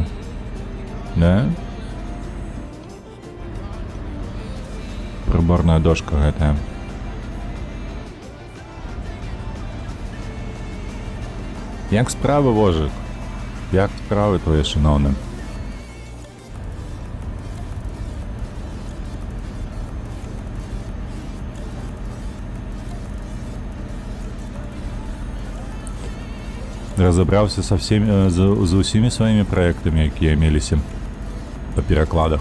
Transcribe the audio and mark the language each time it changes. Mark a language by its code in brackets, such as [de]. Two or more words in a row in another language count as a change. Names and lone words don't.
[be] Да? Прыборная дошка гэтая. Як справы, вожык? Як справы твои, шановны? [ru] Разобрался со всеми, [be] за усімі сваімі праектамі, якія меліся па перакладах.